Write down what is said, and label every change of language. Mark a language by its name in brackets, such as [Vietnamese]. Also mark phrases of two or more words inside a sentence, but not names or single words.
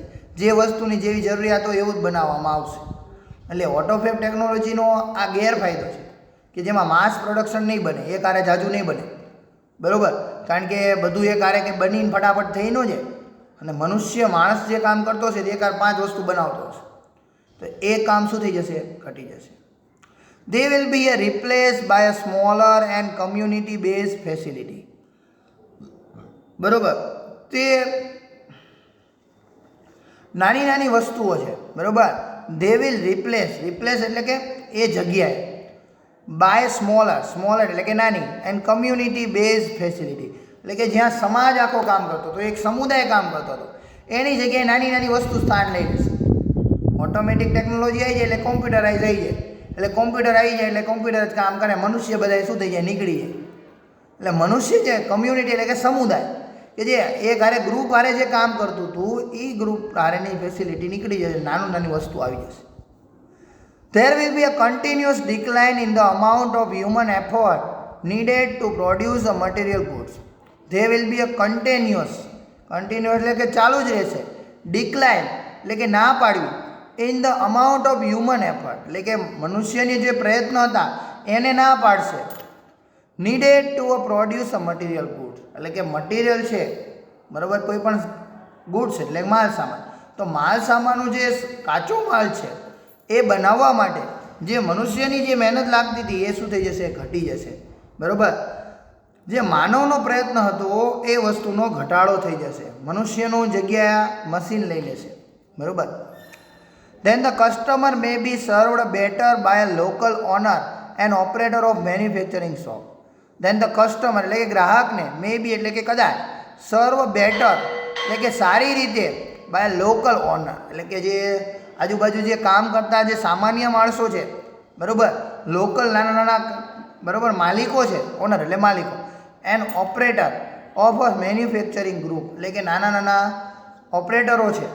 [Gujarati] જે વસ્તુની જેવી જરૂરિયાત હોય એવું જ બનાવવામાં આવશે. એટલે ઓટોફેબ ટેકનોલોજીનો આ ગેરફાયદો છે કે જેમાં [English] mass production [Gujarati] નહીં બને, એ કારે જાજુ નહીં બને. બરાબર, કારણ કે બધું એ કારે કે બનીને ફટાફટ થઈ ન જાય. અને માણસ જે કામ કરતો હશે તે કાર 5 વસ્તુ બનાવતો હશે, તો એ કામ શું થઈ જશે? ઘટી જશે. [English] They will be replaced by a smaller and community based facility. [Gujarati] બરાબર, તે નાની નાની વસ્તુઓ છે. બરાબર, [English] they will replace [Gujarati] એટલે કે એ જગ્યાએ, [English] by smaller [Gujarati] એટલે કે નાની, [English] and community based facility [Gujarati] એટલે કે જ્યાં સમાજ આખો કામ કરતો હતો, એક સમુદાય કામ કરતો હતો, એની જગ્યાએ નાની નાની વસ્તુ સ્થાન લઈ લેશે. [English] automatic technology [Gujarati] આવી જાય એટલે કોમ્પ્યુટરાઇઝ આવી જાય, એટલે કોમ્પ્યુટર આવી જાય એટલે કોમ્પ્યુટર જ કામ કરે, મનુષ્ય બધા શું થઈ જાય? નીકળી જાય. એટલે મનુષ્ય છે કમ્યુનિટી એટલે કે સમુદાય, કે જે એક હારે ગ્રુપ હારે જે કામ કરતું હતું એ ગ્રુપ હારેની ફેસિલિટી નીકળી જશે, નાની વસ્તુ આવી જશે. [English] There will be a continuous decline in the amount of human effort needed to produce a material goods. There will be a continuous [Gujarati] એટલે કે ચાલુ જ રહેશે, decline એટલે કે ના પાડવી, [English] in the amount of human effort [Gujarati] એટલે કે મનુષ્યની જે પ્રયત્ન હતા એને ના પાડશે. [English] needed to produce a material goods [Gujarati] એટલે કે મટીરિયલ છે, બરાબર, કોઈ પણ ગુડ્સ એટલે માલ સામાન, તો માલ સામાનનું જે કાચો માલ છે એ બનાવવા માટે જે મનુષ્યની જે મહેનત લાગતી હતી એ શું થઈ જશે? ઘટી જશે. બરાબર, જે માનવનો પ્રયત્ન હતો એ વસ્તુનો ઘટાડો થઈ જશે, મનુષ્યનું જગ્યા મશીન લઈ લેશે. બરાબર, [English] then the customer may be served better by a local owner and operator of manufacturing shop. then the customer [Gujarati] એટલે કે ગ્રાહકને [English] may be [Gujarati] એટલે કે કદાચ, [English] serve better [Gujarati] એટલે કે સારી રીતે, [English] by local owner [Gujarati] એટલે કે જે આજુબાજુ જે કામ કરતા જે સામાન્ય માણસો છે, બરાબર, લોકલ નાના બરાબર માલિકો છે, ઓનર એટલે માલિકો, [English] and operator of a manufacturing group [Gujarati] એટલે કે નાના ઓપરેટરો છે.